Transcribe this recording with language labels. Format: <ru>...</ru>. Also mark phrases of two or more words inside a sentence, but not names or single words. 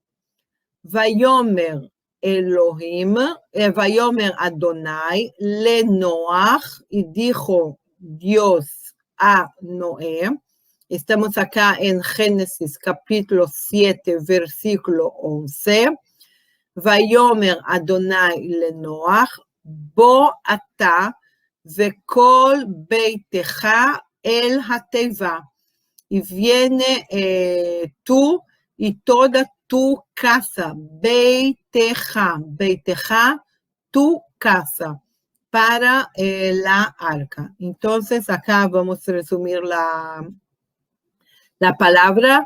<he>ויאמר אלהים ויאמר אדני לנח,</he> <es>y dijo Dios a Noé. Estamos acá en Génesis capítulo 7, versículo 11.</es> <he>ויאמר אדני לנח בא אתה וכל ביתך אל התבה.</he> <es>Y viene tú y toda tu casa, beiteja, tu casa, para la arca. Entonces acá vamos a resumir la palabra.</es>